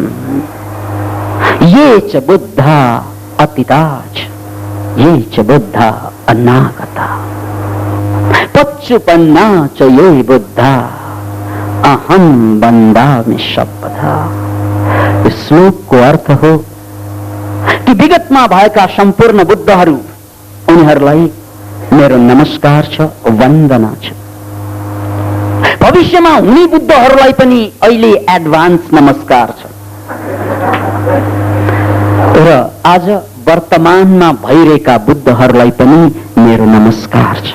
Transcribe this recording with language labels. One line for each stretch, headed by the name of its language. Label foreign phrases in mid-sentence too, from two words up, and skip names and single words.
Pali: ये च बुद्धा अतीता च, ये च बुद्धा अनागता, पच्चुपन्ना च ये बुद्धा अहम बंदामि शब्दा।
Nepali: श्लोक को अर्थ हो कि विगतमा भएका सम्पूर्ण बुद्धहरू, उनीहरूलाई मेरो नमस्कार छ, वन्दना छ। भविष्यमा हुने बुद्धहरूलाई पनि अहिले एडभान्स नमस्कार छ। र आज वर्तमानमा भइरहेका बुद्धहरूलाई पनि मेरो नमस्कार छ।